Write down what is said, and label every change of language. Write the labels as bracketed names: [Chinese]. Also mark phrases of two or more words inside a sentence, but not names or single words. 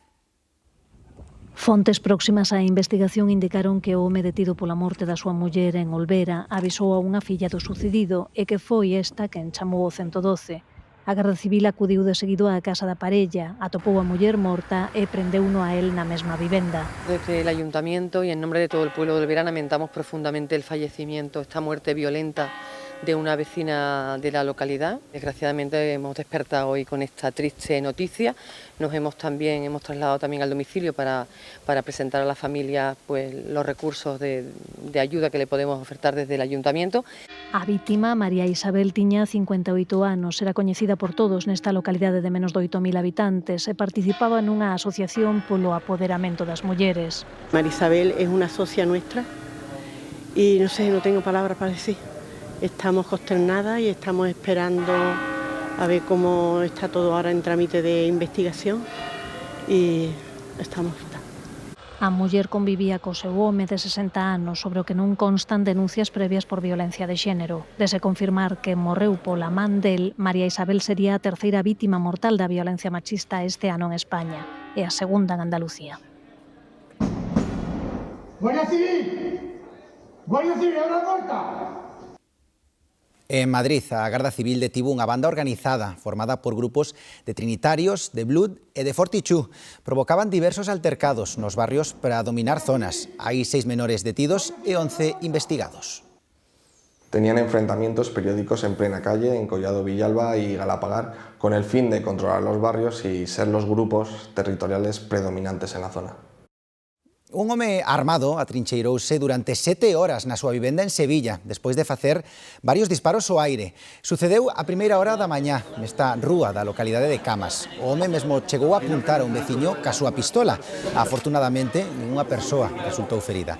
[Galician] Fontes próximas á investigación indicaron que o home detido pola morte da súa muller en Olvera avisou a unha filla do sucedido e que foi esta quen chamou o 112. A Garda Civil acudiu de seguido á casa da parella, atopou a muller morta e prendeuno a él na mesma vivenda. [Spanish] Desde el Ayuntamiento y en nombre de todo el pueblo de Olvera lamentamos profundamente el fallecimiento, esta muerte violenta de una vecina de la localidad. Desgraciadamente hemos despertado hoy con esta triste noticia. Hemos trasladado también al domicilio para presentar a la familia pues, los recursos de ayuda que le podemos ofertar desde el Ayuntamiento. A vítima, María Isabel, tiña 58 anos, era coñecida por todos nesta localidade de menos de 8.000 habitantes e participaba nunha asociación polo apoderamento das mulleres. María Isabel es una socia nuestra y no sé, no tengo palabras para decir. Estamos consternadas y estamos esperando a ver cómo está todo ahora en trámite de investigación y estamos fatal. [Galician] A muller convivía co seu home de 60 anos sobre o que non constan denuncias previas por violencia de xénero. Dese confirmar que morreu pola man del, María Isabel sería a terceira vítima mortal da violencia machista este ano en España e a segunda en Andalucía. Guardia Civil! Guardia Civil, abra a porta! En Madrid, a Garda Civil detivo unha banda organizada formada por grupos de trinitarios, de Blood e de Fortichú. Provocaban diversos altercados nos barrios para dominar zonas. Hai 6 menores detidos e 11 investigados. [Spanish] Tenían enfrentamientos periódicos en plena calle, en Collado Villalba y Galapagar, con el fin de controlar los barrios y ser los grupos territoriales predominantes en la zona. [Galician] Un home armado atrincheirouse durante 7 horas na súa vivenda en Sevilla, despois de facer varios disparos ao aire. Sucedeu a primeira hora da mañá, nesta rúa da localidade de Camas. O home mesmo chegou a apuntar a un veciño ca súa pistola. Afortunadamente, ninguna persoa resultou ferida.